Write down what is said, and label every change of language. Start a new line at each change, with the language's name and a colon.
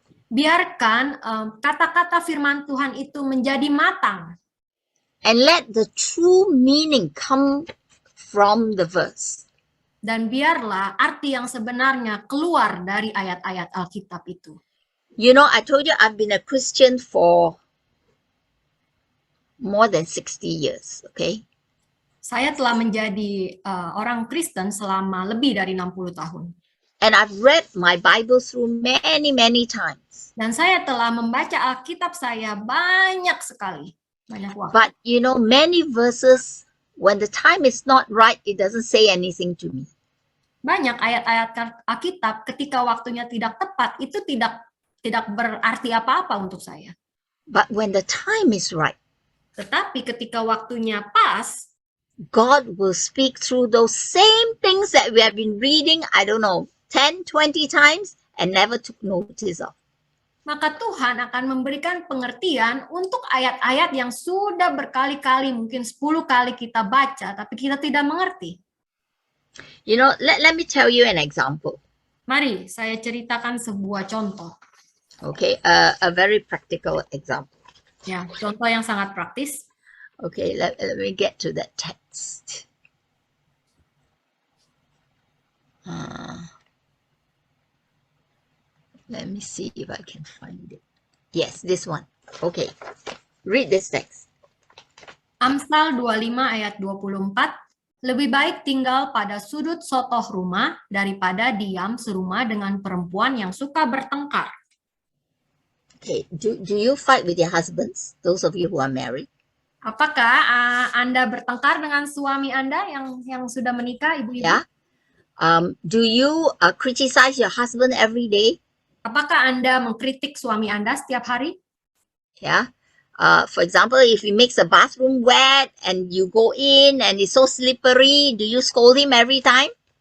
Indonesian: Biarkan kata-kata firman Tuhan itu menjadi matang.
English: And let the true meaning come from the verse.
Indonesian: Dan biarlah arti yang sebenarnya keluar dari ayat-ayat Alkitab itu.
English: I told you I've been a Christian for more than 60 years, okay?
Indonesian: Saya telah menjadi orang Kristen selama lebih dari 60 tahun.
English: And I've read my Bible through many, many times.
Indonesian: Dan saya telah membaca Alkitab saya banyak sekali. Banyak waktu.
English: But, many verses, when the time is not right, it doesn't say anything to me.
Indonesian: Banyak ayat-ayat Alkitab ketika waktunya tidak tepat, itu tidak berarti apa-apa untuk saya.
English: But when the time is right,
Indonesian: tetapi ketika waktunya pas,
English: God will speak through those same things that we have been reading, 10, 20 times and never took notice of.
Indonesian: Maka Tuhan akan memberikan pengertian untuk ayat-ayat yang sudah berkali-kali, mungkin 10 kali kita baca, tapi kita tidak mengerti.
English: Let me tell you an example.
Indonesian: Mari saya ceritakan sebuah contoh.
English: Okay, a very practical example.
Indonesian: Ya, contoh yang sangat praktis.
English: Okay, let me get to that text. Let me see if I can find it. Yes, this one. Okay, read this text.
Indonesian: Amsal 25 ayat 24, lebih baik tinggal pada sudut sotoh rumah daripada diam serumah dengan perempuan yang suka bertengkar.
English: Okay, do you fight with your husbands, those of you who are married?
Indonesian: Apakah Anda bertengkar dengan suami Anda yang sudah menikah, ibu-ibu?
English: Yeah. Do you criticize your husband every day?
Indonesian: Apakah Anda mengkritik suami Anda setiap hari?
English: Yeah. For example, if he makes a bathroom wet and you go in and it's so slippery, do you scold him every time?